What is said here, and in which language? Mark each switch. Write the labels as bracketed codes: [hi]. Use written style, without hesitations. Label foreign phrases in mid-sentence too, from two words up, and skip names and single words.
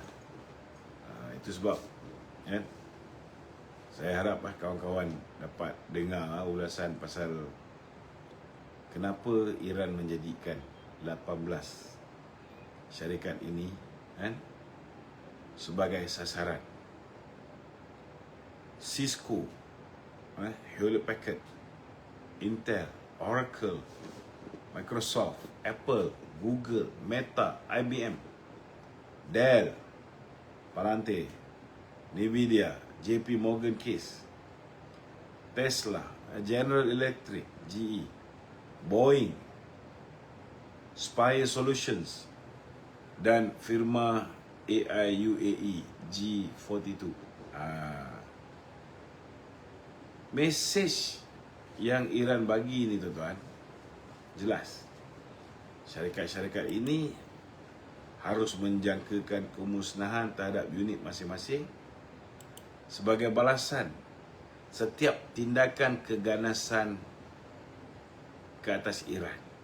[ms] Itu sebab saya harap kawan-kawan dapat dengar ulasan pasal kenapa Iran menjadikan 18 syarikat ini sebagai sasaran. Cisco, Hewlett Packard, Intel, Oracle, Microsoft, Apple, Google, Meta, IBM, Dell, Palante, Nvidia, JP Morgan Chase, Tesla, General Electric, GE, Boeing, Spire Solutions, dan firma AI UAE G42. Mesej yang Iran bagi ni tuan-tuan jelas. Syarikat-syarikat ini harus menjangkakan kemusnahan terhadap unit masing-masing sebagai balasan setiap tindakan keganasan ke atas Iran.